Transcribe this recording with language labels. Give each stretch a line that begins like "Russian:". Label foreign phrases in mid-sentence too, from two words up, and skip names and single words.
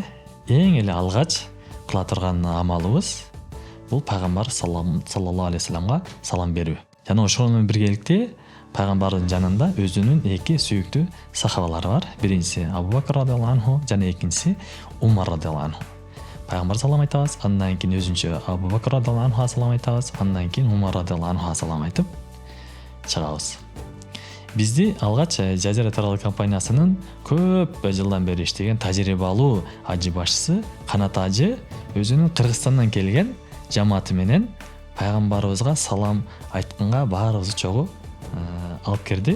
Kyrgyz: эң эле алгач кыла турган амалыбыз бул пайгамбар
Arabic: صلى الله عليه وسلم
Kyrgyz: салам берүү. Жана ошол менен биргеликте пайгамбардын жанында өзүнүн эки сүйүктүү сахабалары бар. Биринчиси Абу Бакр
Arabic: رضي الله عنه
Kyrgyz: жана экинчиси Умар
Arabic: رضي الله عنه.
Kyrgyz: Пайгамбар салам айтабыз, андан кийин өзүнчө Абу Бакр
Arabic: رضي الله عنه
Kyrgyz: салам айтабыз, андан кийин Умар
Arabic: رضي الله عنه
Kyrgyz: салам айтып чыгабыз. Бизди алгач Жазира Travel компаниясынын көп жылдан бери иштеген тажрыйбалуу ажы башчысы Канат ажы өзүнүн Кыргызстандан келген жамааты менен пайгамбарыбызга салам айтканга баарыбызды чогуу алып кирди.